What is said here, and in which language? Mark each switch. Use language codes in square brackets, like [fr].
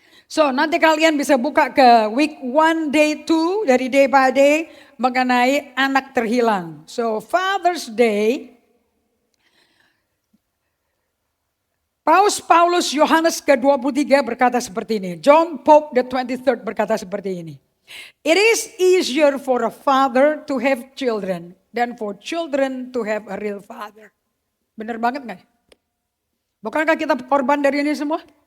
[id] So nanti kalian bisa buka ke week 1 day 2 dari day by day mengenai anak terhilang. So Father's Day, Paus Yohanes ke-23 berkata seperti ini. John Pope the 23rd berkata seperti ini. [en] It is easier for a father to have children than for children to have a real father. [id] Benar banget gak? Bukankah kita korban dari ini semua?